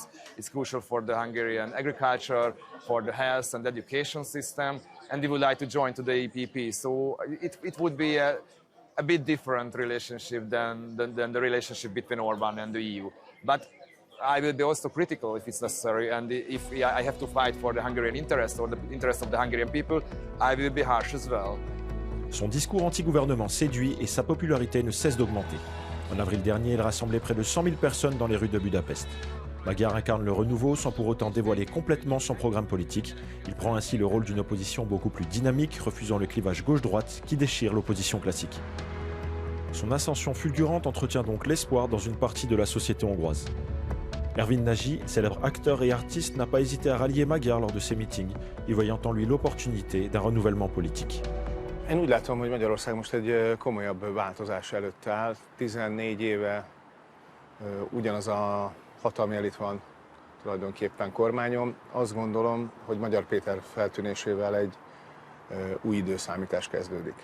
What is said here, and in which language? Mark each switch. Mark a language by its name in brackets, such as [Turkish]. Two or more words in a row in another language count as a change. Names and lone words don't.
[English] It's crucial for the Hungarian agriculture, for the health and education system, and we would like to join to the EPP. So it would be a bit different relationship than the relationship between Orban and the EU. But I will be also critical if it's necessary, and if I have to fight for the Hungarian interest or the interest of the Hungarian people, I will be harsh as well. [French] Son discours anti-gouvernement séduit et sa popularité ne cesse d'augmenter. En avril dernier, il rassemblait près de 100 000 personnes dans les rues de Budapest. Magyar incarne le renouveau sans pour autant dévoiler complètement son programme politique. Il prend ainsi le rôle d'une opposition beaucoup plus dynamique, refusant le clivage gauche-droite qui déchire l'opposition classique. Son ascension fulgurante entretient donc l'espoir dans une partie de la société hongroise. Ervin Nagy, célèbre acteur et artiste, n'a pas hésité à rallier Magyar lors de ses meetings, y voyant en lui l'opportunité d'un renouvellement politique. [Hungarian] Én úgy látom, hogy Magyarország most egy komolyabb változás előtt áll. 14 éve ugyanaz a hatalmi elit van tulajdonképpen kormányon. Azt gondolom, hogy Magyar Péter feltűnésével egy új időszámítás kezdődik.